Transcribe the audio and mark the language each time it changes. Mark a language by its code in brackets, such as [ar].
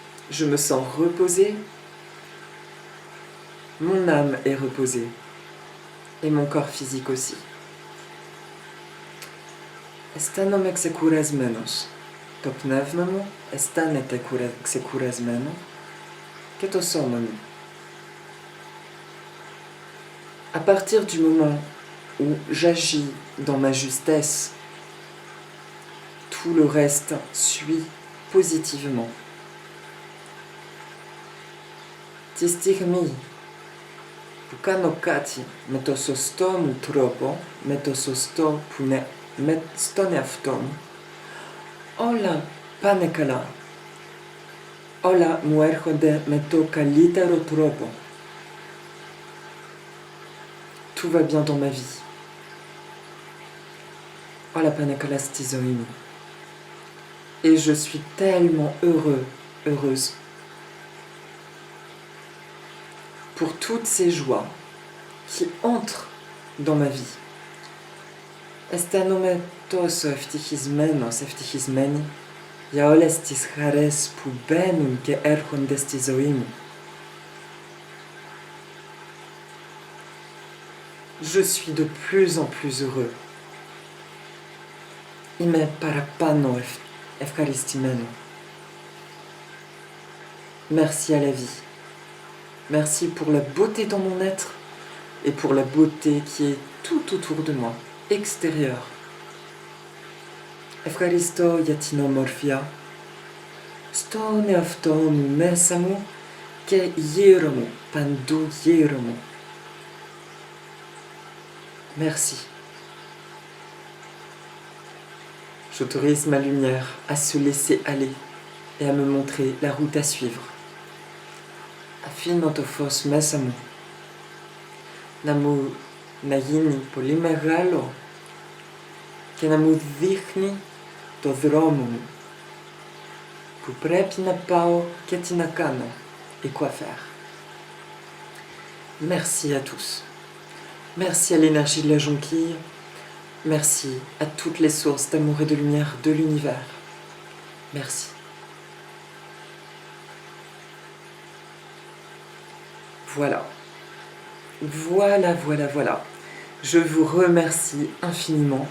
[fr] Je me sens reposée, mon âme est reposée et mon corps physique aussi. [el] Αισθάνομαι ξεκουρασμένος. Το πνεύμα μου αισθάνεται ξεκουρασμένο και το σώμα μου. [fr] À partir du moment où j'agis dans ma justesse, tout le reste suit positivement. [el] Τη στιγμή που κάνω κάτι με το σωστό μου τρόπο, με το σωστό που είναι στον εαυτό μου, όλα πάνε καλά. Όλα μου έρχονται με το καλύτερο τρόπο. [fr] Tout va bien dans ma vie. [el] Όλα πάνε καλά στη ζωή μου. [fr] Et je suis tellement heureuse pour toutes ces joies qui entrent dans ma vie. [el] Αισθάνομαι τόσο ευτυχισμένη για όλες τις χαρές που μπαίνουν και έρχονται στη ζωή μου. [fr] Je suis de plus en plus heureux. [el] Είμαι παραπάνω ευχαριστημένο. [fr] Merci à la vie. Merci pour la beauté dans mon être et pour la beauté qui est tout autour de moi, extérieure. [el] Ευχαριστώ για την ομορφιά στον εαυτό μου, μέσα μου και γύρω μου, παντού γύρω μου. [fr] Merci. J'autorise ma lumière à se laisser aller et à me montrer la route à suivre. Αφήνω το φως μέσα μου να γίνει πολύ μεγάλο και να μου δείχνει το δρόμο μου που πρέπει να πάω και τι να κάνω et quoi faire. Merci à tous. Merci à l'énergie de la jonquille. Merci à toutes les sources d'amour et de lumière de l'univers. Merci. Voilà. Voilà, voilà, voilà. Je vous remercie infiniment.